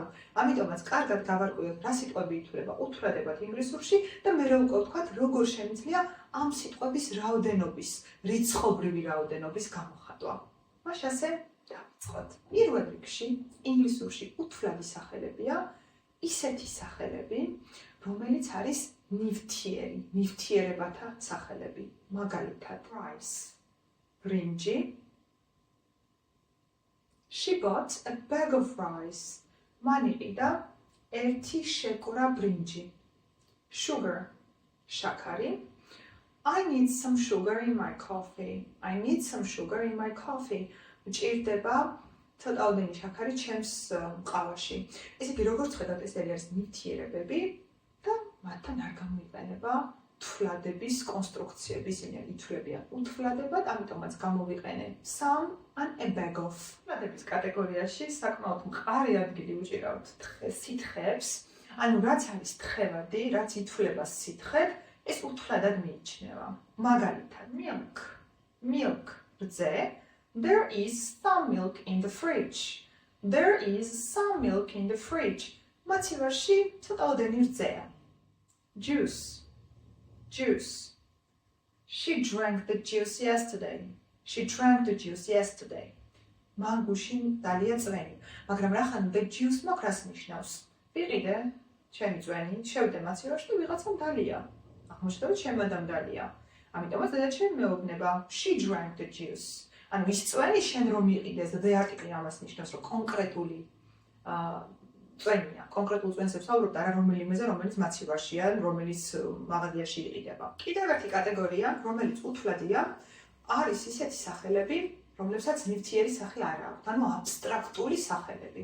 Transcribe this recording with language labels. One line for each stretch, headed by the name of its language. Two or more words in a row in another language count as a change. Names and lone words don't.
Georgian: ამიტომაც კარგად გავარკვიოთ, რა სიტყვები ითვლება უთვლადებად ინგლისურში და მე უკვე ვთქვათ, როგორ შემიძლია ამ სიტყვების რაოდენობის, რიცხობრივი რაოდენობის გამოხატვა. მაშ ასე დავიწყოთ. პირველ რიგში ინგლისურში უთვლადი სახელებია ისეთი სახელები, რომელიც არის ნივთიერი, ნივთიერებათა სახელები. მაგალითად, rice, ბრინჯი.
English: She bought a bag of rice.
Georgian: მან იყიდა ერთი შეკვრა ბრინჯი. Sugar, შაქარი.
English: I need some sugar in my coffee. I need some sugar in my coffee.
Georgian: მჭირდება ცოტაოდენი შაქარი ჩემს ყავაში. ესე იგი, როგორც ხედავთ, ეს არის ნივთიერებები და მათთან არ გამოიყენება თვლადების კონსტრუქციები, ისინი ითვლებიან უთვლადებად, ამიტომაც გამოვიყენე
English: some and a bag of.
Georgian: თვლადების კატეგორიაში საკმაოდ მყარი ადგილი უჭირავთ სითხეებს, ანუ რაც არის თხევადი, რაც ითვლება სითხედ, ეს უთვლადად მიიჩნევა. მაგალითად, milk, რძე.
English: There is some milk in the fridge. There is some milk in the fridge.
Georgian: მაცივარში ცოტაოდენი რძეა.
English: Juice. She drank the juice yesterday. She drank the juice yesterday.
Georgian: მან გუშინ დალია წვენი. მაგრამ რა ხან
English: the juice
Georgian: მოხრას ნიშნავს? ვიყიდე ჩემი წვენი, შევდე მაცივარში და ვიღაცამ დალია. აღმოჩნდა რომ ჩემ ადამ დალია. ამიტომაც დედაჩემი მეუბნება
English: she drank the juice.
Georgian: ანუ ის წვენი შენ რომ იყიდეს და არტიკლი ამას ნიშნავს, რომ კონკრეტული წვენია. კონკრეტულ წვენს ვსაუბრობთ, არა რომელიმეზე, რომელიც მაცივარშია, რომელიც მაღაზიაში იყიდება. კიდევ ერთი კატეგორია, რომელიც უთვლადია, არის ისეთი სახელები, რომლებსაც ნივთიერი სახე არ აქვს, ანუ აბსტრაქტული სახელები.